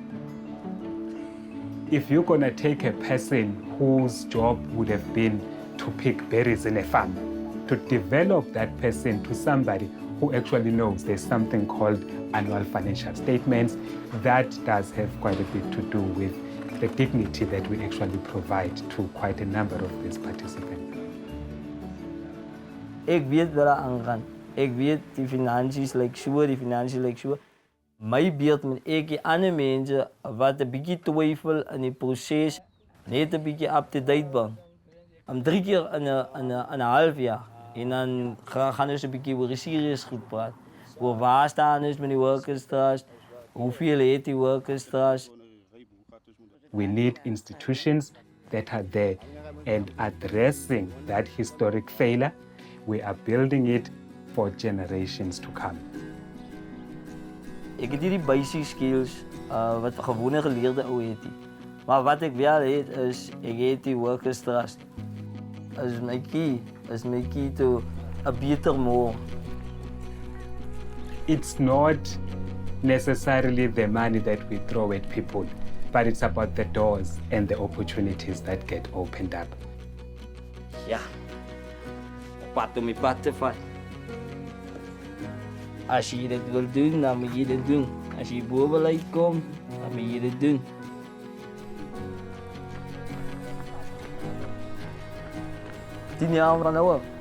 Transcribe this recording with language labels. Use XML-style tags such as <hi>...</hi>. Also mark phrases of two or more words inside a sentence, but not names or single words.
<en>If you're going to take a person whose job would have been to pick berries in a farm, to develop that person to somebody who actually knows there's something called annual financial statements, that does have quite a bit to do with the dignity that we actually provide to quite a number of these participants.</en> <af>Ek weet wat daar aangaan. Ek weet die finansies lyk so, die finansies lyk so. My beeld met ek die ander mense wat 'n bietjie twyfel in die proses, net 'n bietjie</af> <en>up to date</en> <af>ben. 3 keer in 'n half jaar en dan gaan ons 'n bietjie oor serieus goed praat. Oor waar staan ons met die Workers' Trust? Hoeveel het die Workers' Trust?</af> <en>We need institutions that are there and addressing that historic failure. We are building it for generations to come.</en> <af>Ek het hierdie</af> <en>basic skills</en> <af>wat 'n gewone geleerde ou het. Maar wat ek wel het is ek het die Workers' Trust.</af> <en>Is my key to a better more. It's not necessarily the money that we throw at people, but it's about the doors and the opportunities that get opened up.</en> <af>Ja. Pad om die pad te vat. As jy dit wil doen, dan moet jy dit doen. As jy bo wil uitkom, dan moet jy dit doen. Tien jaar van nou af.</af>